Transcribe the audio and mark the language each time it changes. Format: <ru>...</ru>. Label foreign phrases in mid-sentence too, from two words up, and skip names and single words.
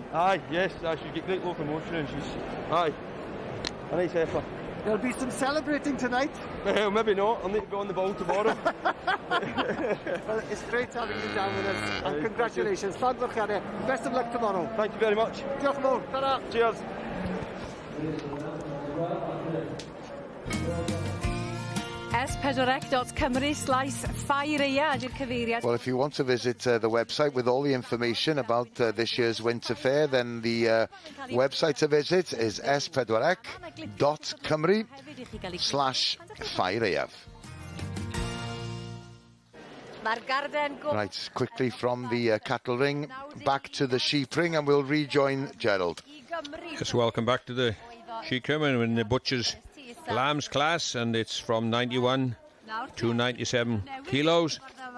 <en>Aye, yes, she's got great locomotion, and she's a nice heifer. There'll be some celebrating tonight. Well, maybe not. I'll need to be on the ball tomorrow. Well, it's great having you down with us, and congratulations. Best of luck tomorrow. Thank you very much.</en> <cy>Diolch yn fawr. Ta-ra.</cy> <en>Cheers.</en> <cy>S4C.Cymru/Ffair ydy'r cyfeiriad.</cy> <en>Well, if you want to visit the website with all the information about this year's Winter Fair, then the website to visit is s4c.cymru/Ffair. Right, quickly from the cattle ring back to the sheep ring, and we'll rejoin Gerald. Yes, welcome back to the sheep ring in the butcher's lambs class, and it's from 91 to 97 kilos.</en>